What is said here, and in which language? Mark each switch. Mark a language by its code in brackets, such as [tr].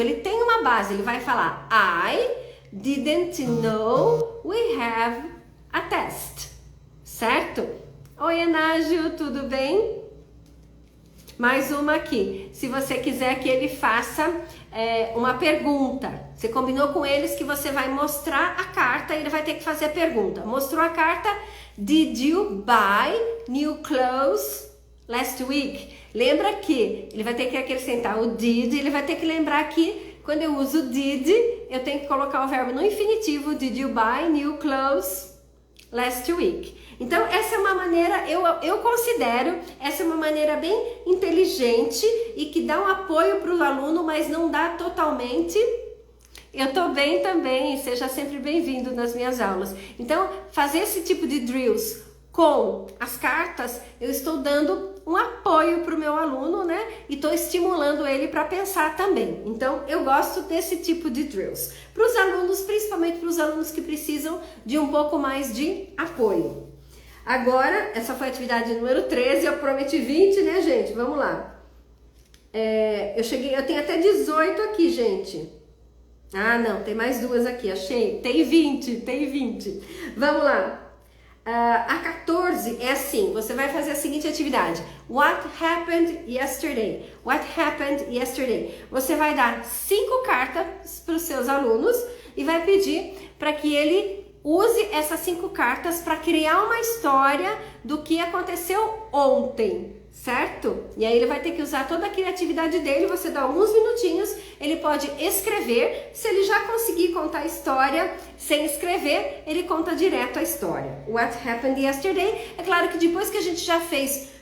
[pt] Ele tem uma base, ele vai falar [en] I didn't know we have a test, [pt] certo? Oi, Enágio, tudo bem? Mais uma aqui. Se você quiser que ele faça uma pergunta, você combinou com eles que você vai mostrar a carta e ele vai ter que fazer a pergunta. Mostrou a carta, [en] did you buy new clothes last week? [pt] Lembra que ele vai ter que acrescentar o did, ele vai ter que lembrar que quando eu uso did, eu tenho que colocar o verbo no infinitivo. [en] Did you buy new clothes last week? [pt] Então, essa é uma maneira, eu considero, essa é uma maneira bem inteligente e que dá um apoio para o aluno, mas não dá totalmente. Eu tô bem também, seja sempre bem-vindo nas minhas aulas. Então, fazer esse tipo de drills com as cartas, eu estou dando um apoio para o meu aluno, né? E estou estimulando ele para pensar também. Então, eu gosto desse tipo de drills. Para os alunos, principalmente para os alunos que precisam de um pouco mais de apoio. Agora, essa foi a atividade número 13, eu prometi 20, né, gente? Vamos lá. Eu tenho até 18 aqui, gente. Ah, não, tem mais duas aqui, achei. Tem 20. Vamos lá. A 14 é assim, você vai fazer a seguinte atividade. [en] What happened yesterday? What happened yesterday? [pt] Você vai dar 5 cartas para os seus alunos e vai pedir para que ele use essas 5 cartas para criar uma história do que aconteceu ontem, certo? E aí ele vai ter que usar toda a criatividade dele, você dá alguns minutinhos, ele pode escrever, se ele já conseguir contar a história sem escrever, ele conta direto a história. [en] What happened yesterday? [pt] É claro que depois que a gente já fez